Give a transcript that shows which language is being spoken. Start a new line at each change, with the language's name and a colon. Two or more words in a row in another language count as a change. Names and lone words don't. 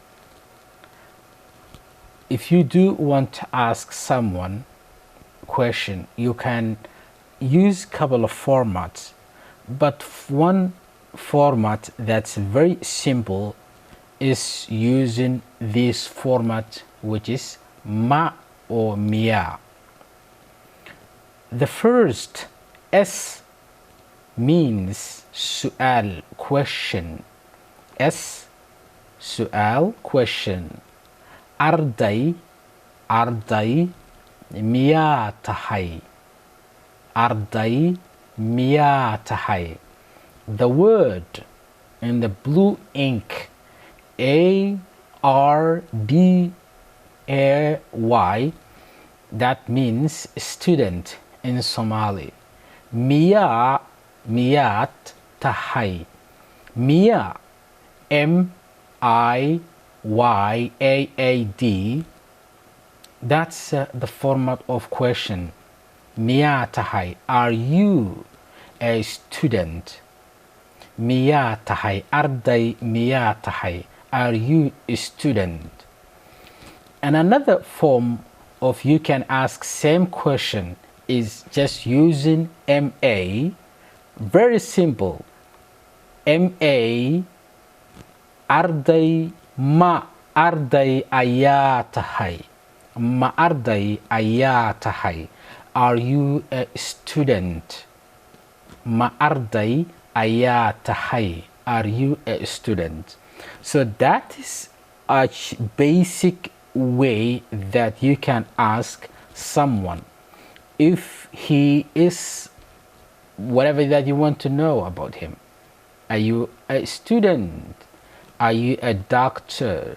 English: If you do want to ask someone a question, you can use a couple of formats, but one format that's very simple is using this format, which is ma or miyaad. The first S means su'al, question. S, su'al, question.
Somali: Arday, miyaad tahay. Arday, miyaad tahay.
English: The word in the blue ink, A-R-D-A-Y, that means student in Somali.
Somali: Miyaad tahay. Miyaad,
English: M-I-Y-A-A-D, that's the format of question.
Somali: Miyaad tahay,
English: are you a student?
Somali: Miyaad tahay, arday miyaad tahay,
English: are you a student? And another form of you can ask same question is just using MA. Very simple.
Somali: MA, arday ma arday ayaa tahay. Ma arday ayaa tahay.
English: Are you a student?
Somali: Ma arday ayaa tahay.
English: Are you a student? So that is a basic way that you can ask someone if he is whatever that you want to know about him. Are you a student? Are you a doctor?